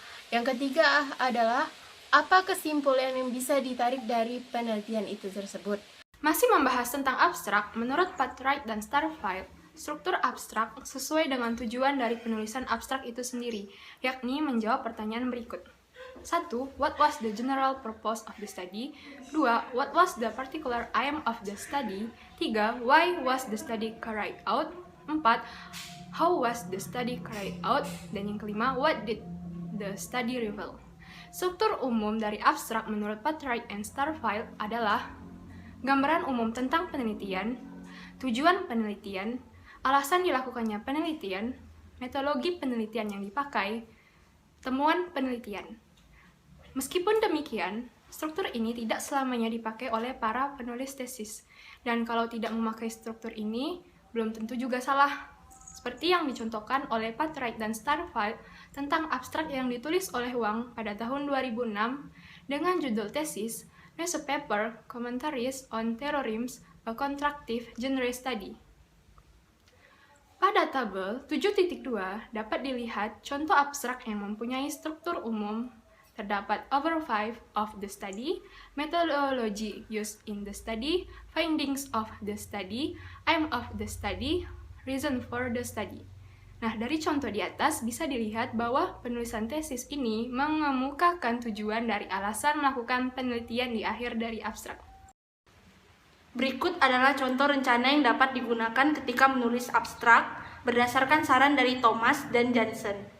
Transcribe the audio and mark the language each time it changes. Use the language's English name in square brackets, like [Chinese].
[Indonesian] Yang ketiga adalah apa kesimpulan yang bisa ditarik dari penelitian itu tersebut. Masih membahas tentang abstrak, menurut Patright dan Starfield, struktur abstrak sesuai dengan tujuan dari penulisan abstrak itu sendiri, yakni menjawab pertanyaan berikut. 1. [English] What was the general purpose of the study? 2. What was the particular aim of the study? 3. Why was the study carried out? 4. How was the study carried out? [Indonesian] Dan yang kelima, [English] what did the study reveal? [Indonesian] Struktur umum dari abstrak menurut Patright and Starfield adalah gambaran umum tentang penelitian, tujuan penelitian, alasan dilakukannya penelitian, metodologi penelitian yang dipakai, temuan penelitian. Meskipun demikian, struktur ini tidak selamanya dipakai oleh para penulis tesis, dan kalau tidak memakai struktur ini, belum tentu juga salah. Seperti yang dicontohkan oleh Patright dan Starfield tentang abstrak yang ditulis oleh Wang pada tahun 2006 dengan judul tesis Newspaper Commentaries on Theorems, a Contractive Genre Study. Pada tabel 7.2 dapat dilihat contoh abstrak yang mempunyai struktur umum. Terdapat [English] overview of the study, methodology used in the study, findings of the study, aim of the study, reason for the study. [Indonesian] Nah, dari contoh di atas bisa dilihat bahwa penulisan tesis ini mengemukakan tujuan dari alasan melakukan penelitian di akhir dari abstrak. Berikut adalah contoh rencana yang dapat digunakan ketika menulis abstrak berdasarkan saran dari Thomas dan Johnson.